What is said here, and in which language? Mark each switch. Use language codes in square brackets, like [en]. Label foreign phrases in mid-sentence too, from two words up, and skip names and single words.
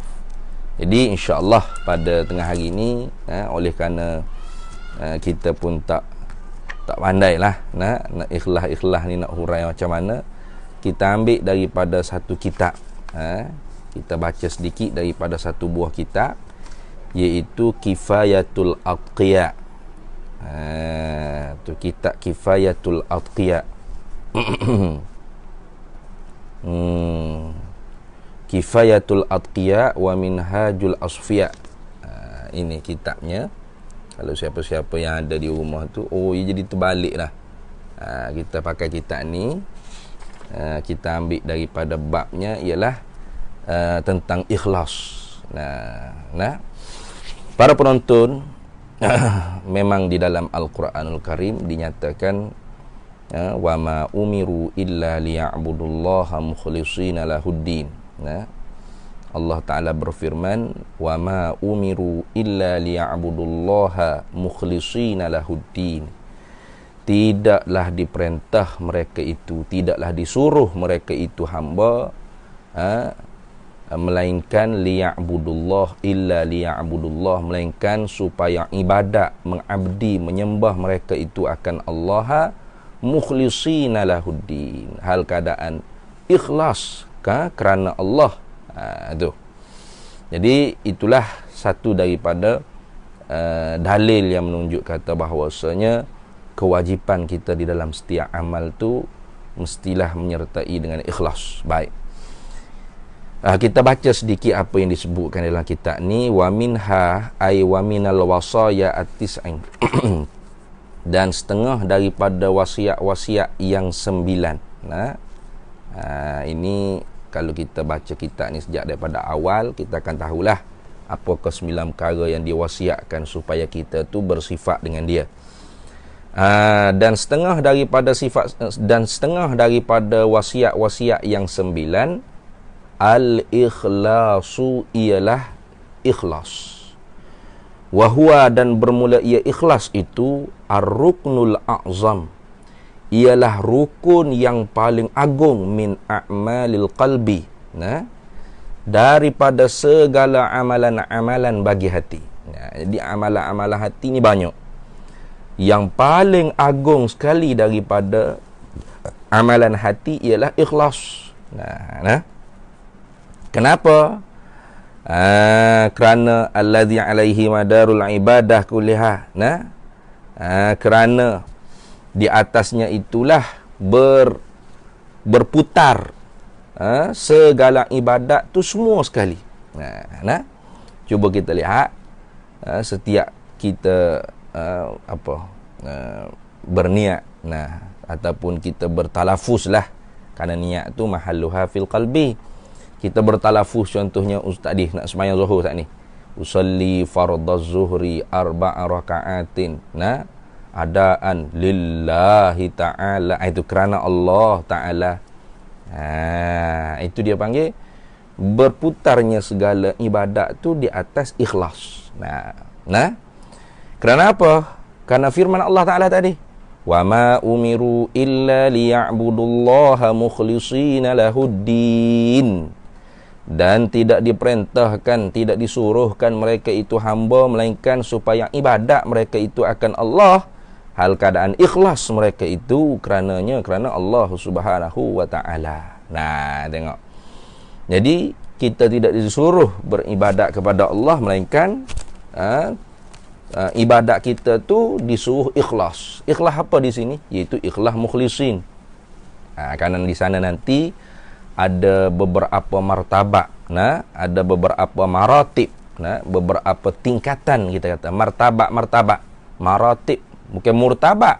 [ms] Jadi [ar] إن شاء الله [ms] pada tengah hari ini, oleh kerana kita pun tak pandailah nak ikhlas ni nak hurai macam mana, kita ambil daripada satu kitab. Kita baca sedikit daripada satu buah kitab, iaitu Kifayatul Atqiya. Tu kitab Kifayatul Atqiya. Kifayatul Atqiya wa Minhajul Asfiya. Ini kitabnya. Kalau siapa-siapa yang ada di rumah tu, ia jadi terbalik lah. Kita pakai kitab ni, kita ambil daripada babnya ialah tentang ikhlas. Para penonton, memang di dalam Al-Quranul Karim dinyatakan [ar] وما أمروا إلا ليعبدوا الله مخلصين له الدين. [ms] Allah Ta'ala berfirman, [ar] وما أمروا إلا ليعبدوا الله مخلصين له الدين. [ms] Tidaklah diperintah mereka itu, tidaklah disuruh mereka itu hamba, melainkan [ar] ليعبدوا الله، إلا ليعبدوا الله, [ms] melainkan supaya ibadat, mengabdi, menyembah mereka itu akan Allah, [ar] مخلصين له الدين, [ms] hal keadaan ikhlas kerana Allah. Tu. Jadi itulah satu daripada dalil yang menunjuk kata bahawasanya kewajipan kita di dalam setiap amal tu mestilah menyertai dengan ikhlas. Baik. Kita baca sedikit apa yang disebutkan dalam kitab ni. [ar] ومنها أي ومن الوصايا التسع. [ms] Dan setengah daripada wasiat-wasiat yang 9. Ini kalau kita baca kitab ni sejak daripada awal, kita akan tahulah apakah 9 perkara yang diwasiatkan supaya kita tu bersifat dengan dia. Dan setengah daripada wasiat-wasiat yang 9, al-ikhlasu ialah ikhlas. Wahua dan bermula ia ikhlas itu [ar] الركن الأعظم, [ms] ialah rukun yang paling agung [ar] من أعمال القلب, [ms] daripada segala amalan-amalan bagi hati. Jadi amalan-amalan hati ni banyak. Yang paling agung sekali daripada amalan hati ialah ikhlas. Kenapa? [ar] Kerana الذي عليه مدار العبادة كلها. [ms] Kerana di atasnya itulah berputar segala ibadat tu semua sekali. Cuba kita lihat setiap kita berniat ataupun kita bertalafuz lah, kerana niat tu [ar] محلها في القلب. [ms] Kita bertalafuz, contohnya ustaz tadi nak sembahyang zuhur saat ni, [ar] أصلي فرض الظهر 4 ركعات أداء لله تعالى, [ms] itu kerana Allah Ta'ala. Itu dia panggil berputarnya segala ibadat tu di atas ikhlas. Kerana apa? Kerana firman Allah Ta'ala tadi, [ar] وما أمروا إلا ليعبدوا الله مخلصين له الدين. [ms] Dan tidak diperintahkan, tidak disuruhkan mereka itu hamba, melainkan supaya ibadat mereka itu akan Allah, hal keadaan ikhlas mereka itu kerana Allah [ar] سبحانه وتعالى. [ms] Tengok. Jadi kita tidak disuruh beribadat kepada Allah, melainkan ibadat kita tu disuruh ikhlas. Ikhlas apa di sini? Iaitu ikhlas mukhlisin. Kerana di sana nanti ada beberapa martabat, ada beberapa maratib, beberapa tingkatan, kita kata martabat, maratib, bukan murtabat.